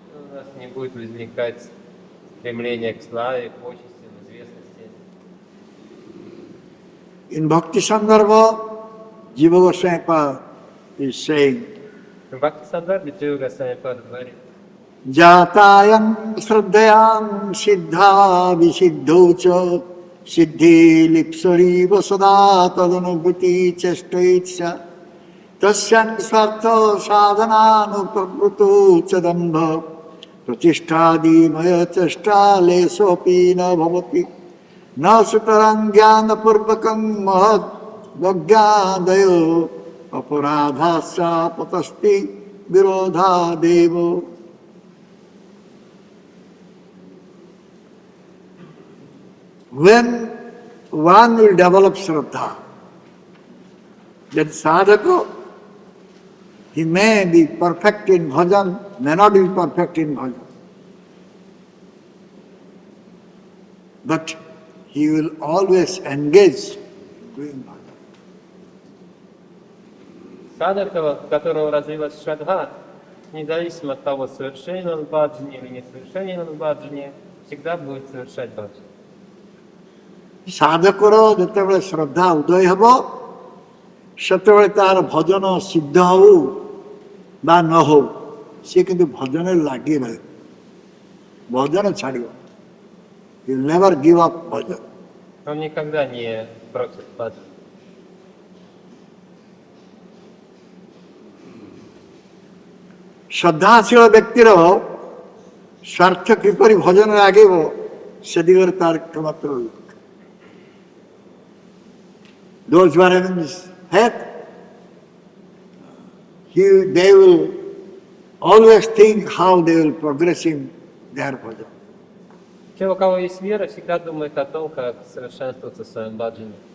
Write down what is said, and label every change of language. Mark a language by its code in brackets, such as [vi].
[ru] у нас не будет возникать стремление к славе, почестям, известности. [en] In Bhakti Sandarbha, Jiva Goswami Pad is saying, [ru] В Бхакти-сандarbhe Джива Госвами Пад говорит: [sa] Jatayam Shraddhayam Siddha Visiddhocha Siddhi Lipsari Vasada Tadanubhuti Chestaitsya Tasyan Svartha Sadhananu Prabhuto Chadambha Pratishtadi Maya Chesta Lesopi Na Bhavati Na Sutarang Jnana Purvakam Mahad Bhagyadayo Aparadhasya Patasti Virodha Devo. [en] When one will develop Shraddha, then sadhaka, he may be perfect in bhajan, may not be perfect in bhajan. But he will always engage in doing bhajan. [ru] Садхака, у которого развилась шрадха, независимо от того, совершенен он в баджане или несовершенен он в баджане, всегда будет совершать баджан. [or] ସାଧକର ଯେତେବେଳେ ଶ୍ରଦ୍ଧା ଉଦୟ ହେବ, ସେତେବେଳେ ତାର ଭଜନ ସିଦ୍ଧ ହଉ ବା ନ ହଉ, ସେ କିନ୍ତୁ ଭଜନରେ ଲାଗି ରହିବ, ଭଜନ ଛାଡ଼ିବ। [en] He will never give up bhajan. [ru] Он никогда не бросит баджан. [or] ଶ୍ରଦ୍ଧାଶୀଳ ବ୍ୟକ୍ତିର ସ୍ୱାର୍ଥ କିପରି ଭଜନରେ ଆଗେଇବ, ସେ ଦିଗରେ ତାର ମାତ୍ର ରହିବ। [en] Those who are having this faith, they will always think how they will progress in their bhajan. [ru] Те, у кого есть вера, всегда думают о том, как совершенствоваться в своем баджане.